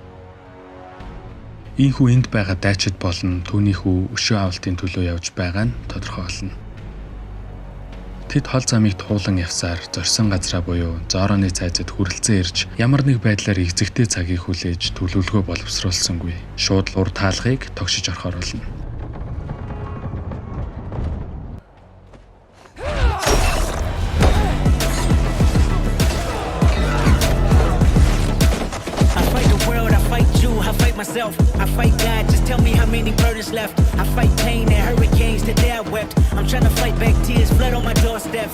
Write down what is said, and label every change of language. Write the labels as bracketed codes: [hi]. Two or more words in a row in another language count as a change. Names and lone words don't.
[mn] Ийхүү энд байгаа дайчид болон түүнийхүү өшөө авалтын төлөө явж байгаа нь тодорхой болно. Тэд хол замыг туулан явсаар зорьсон газраа буюу Зороны цайзад хүрэлцэн ирж ямар нэг байдлаар эзэгтэй цагийг хүлээж төлөвлөгөө боловсруулсангүй. Шууд л ур таалгыг тогшиж орохоор болно. [en] I fight God, just tell me how many burdens left. I fight pain and hurricanes, today I wept. I'm trying to fight back tears, blood on my doorsteps.